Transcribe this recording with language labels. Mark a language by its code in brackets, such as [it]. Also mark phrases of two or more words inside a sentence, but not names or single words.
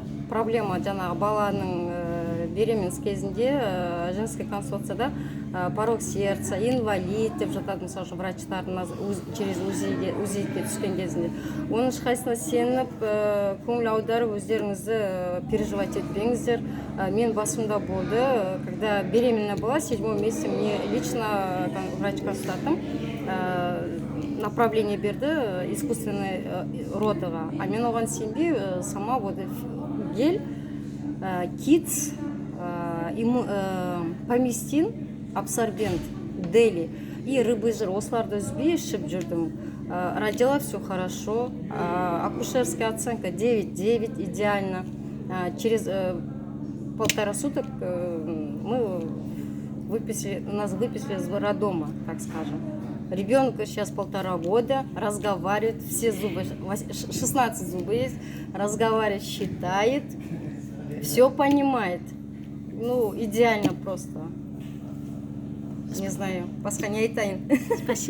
[kk] Проблема жаңағы баланың беременность кезінде женский консультацияда [ru] порог сердца, [kk] инвалид деп жатады, мысалы үшін врачтардың через УЗИге түскен кезінде. Оның ешқайсысына сеніп, көңіл аударып, өздеріңізді переживать етпеңіздер. Мен басымда болды, [ru] когда беременна была, 7-м месяце мне лично врач-консультантым направление берді искусственный родыға. [kk] А мен оған сенбей, [ru] сама вот гель, китс, поместин, абсорбент, дели и рыбий жир, [kk] осыларды үзбей ішіп жүрдім. [ru] Родила все хорошо, акушерская оценка 9,9, идеально. Через 1,5 суток нас выписали из роддома, так скажем. Ребенку сейчас 1,5 года, разговаривает, все зубы, 16 зубов есть, разговаривает, считает, все понимает. Ну, идеально просто. Не знаю, [kk] басқа не айтайын. [ru] Спасибо.